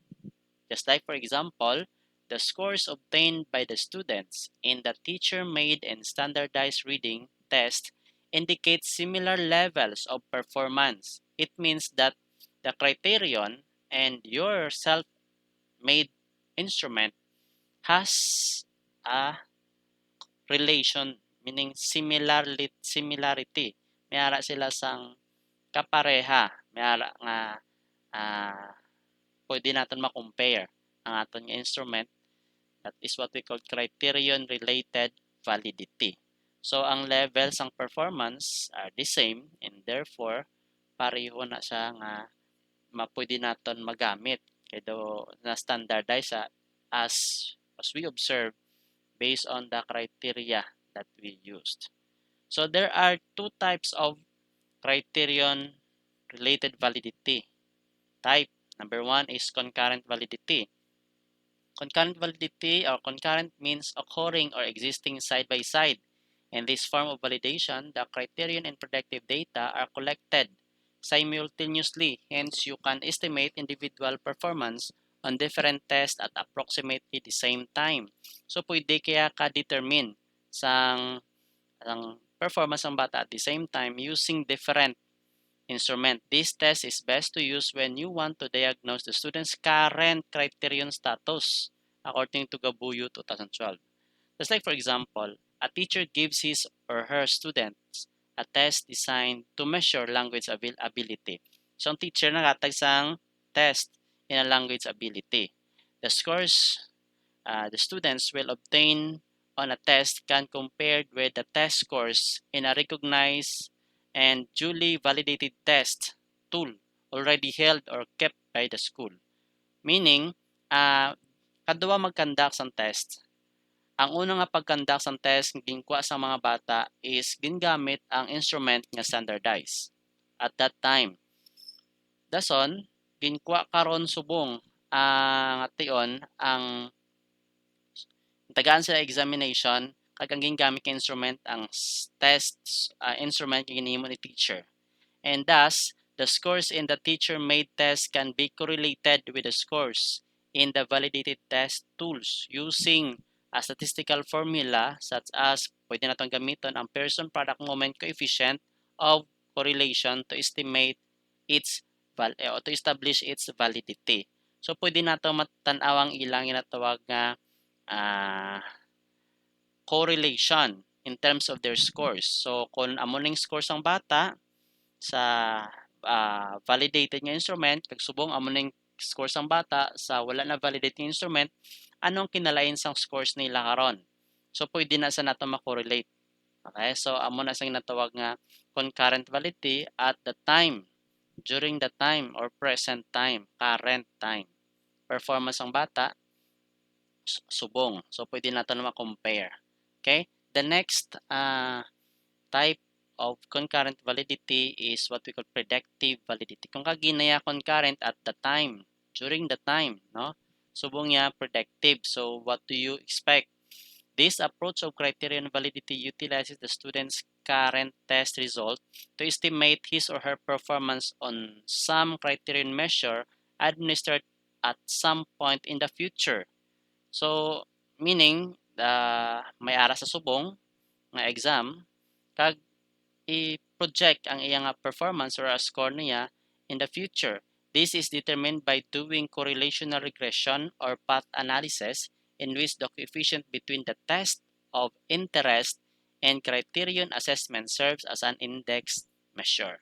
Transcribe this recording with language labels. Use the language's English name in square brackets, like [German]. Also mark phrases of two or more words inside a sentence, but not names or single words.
[English] Just like, for example, the scores obtained by the students in the teacher-made and standardized reading test indicate similar levels of performance. It means that the criterion and your self-made instrument has a relation, meaning similarity. [Hiligaynon] May ara sila sang kapareha. May ara nga pwede natin ma-compare ang aton nga instrument. [English] That is what we call criterion related validity. So ang levels ng performance are the same and therefore [Hiligaynon] pareho na siya nga mapwede naton magamit kay do na [English] standardize as we observe based on the criteria that we used. So there are two types of criterion related validity type. Number one is concurrent validity. Concurrent validity or concurrent means occurring or existing side by side. In this form of validation, the criterion and predictive data are collected simultaneously. Hence, you can estimate individual performance on different tests at approximately the same time. So, [Hiligaynon] pwede kaya ka-determine sang performance ng bata [English] at the same time using different instrument. This test is best to use when you want to diagnose the student's current criterion status according to Gabuyo 2012. Just like, for example, a teacher gives his or her students a test designed to measure language ability. So, [Hiligaynon] ang teacher nakatag sang test [English] in a language ability. The scores the students will obtain on a test can compared with the test scores in a recognized and duly validated test tool already held or kept by the school. Meaning, [Hiligaynon] kadua mag-conduct sang test. Ang una nga pag-conduct sang test nga ginkuha sa mga bata is gingamit ang instrument nga standardized [English] at that time. [Hiligaynon] Dason, ginkuha karon subong ang ation ang tagaan sa examination kag ang gingamit nga instrument ang test instrument nga ginhimo ni teacher. [English] And thus, the scores in the teacher-made test can be correlated with the scores in the validated test tools using a statistical formula such as [Hiligaynon] pwede natong gamiton ang [English] Pearson product moment coefficient of correlation to estimate its o to establish its validity. [Hiligaynon] So pwede nato matan-aw ang ilang ginatawag nga uh, [English] correlation in terms of their scores. [Hiligaynon] So kung amo ning scores ang bata sa validated nga instrument, kag subong amo ning scores ang bata sa wala na validated nga instrument, anong kinalain sang scores nila karon. So pwede na sa nato makorelate. Okay? So amo na sang natawag nga [English] concurrent validity at the time, during the time or present time, current time. [Hiligaynon] Performance ang bata subong. So pwede nato na ma-compare. [English] Okay? The next type of concurrent validity is what we call predictive validity. [Hiligaynon] Kung kaginaya concurrent [English] at the time, during the time, [Hiligaynon] no? Subong niya [English] predictive. So what do you expect? This approach of criterion validity utilizes the student's current test result to estimate his or her performance on some criterion measure administered at some point in the future. So, meaning, [Hiligaynon] may ara sa subong nga exam, kag i-project ang iyang performance or a score niya [English] in the future. This is determined by doing correlational regression or path analysis in which the coefficient between the test of interest and criterion assessment serves as an index measure.